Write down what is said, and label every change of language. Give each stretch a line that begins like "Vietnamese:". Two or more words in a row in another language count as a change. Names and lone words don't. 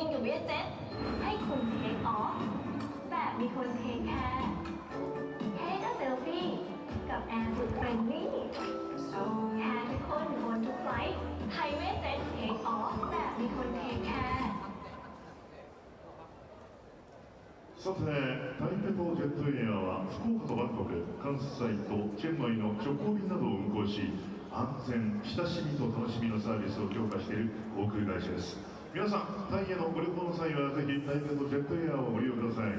Thai: รียเจ็ตให้คุณเทคออฟแบบมีคนเทคแคร์เทคเซลฟี่กับแอร์สุดเฟรนลี่แคร์ทุกคนบนทุกไฟล์ไทยเวทเจ็ตเทคออฟแบบมีคนเทคแคร์
Japanese: さて、タイペとジェットエアは福岡とバンコク、関西とチェンマイの直行便などを運航し、安全、親しみと楽しみのサービスを強化している航空会社です。皆さん、タイへのご旅行の際はぜひタイペとジェットエアをご利用ください。